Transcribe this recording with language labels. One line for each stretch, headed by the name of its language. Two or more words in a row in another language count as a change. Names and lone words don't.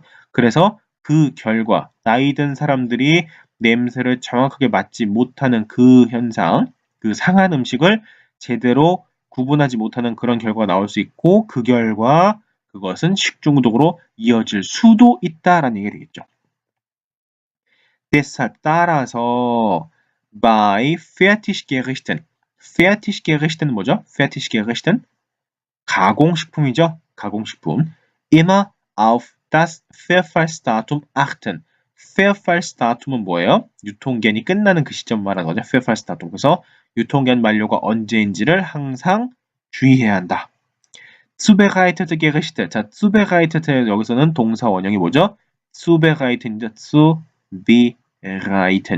Korean: 그래서 그 결과, 나이 든 사람들이 냄새를 정확하게 맡지 못하는 그 현상, 그 상한 음식을 제대로 구분하지 못하는 그런 결과가 나올 수 있고 그 결과 그것은 식중독으로 이어질 수도 있다라는 얘기가 되겠죠.
German: deshalb 따라서 bei Fertiggerichten Fertiggerichten 뭐죠?
Korean: Fertiggerichten 가공식품이죠.
German: 가공식품 immer auf das Verfallsdatum achten.
Korean: Verfallsdatum은 뭐예요? 유통기한이 끝나는 그 시점 말하는 거죠. Verfallsdatum. 그래서 유통기한 만료가 언제인지를 항상 주의해야 한다.
German: zubereitete Gerichte.
Korean: 자, zubereitete 여기서는 동사 원형이 뭐죠? zubereiten이죠. zubereiten.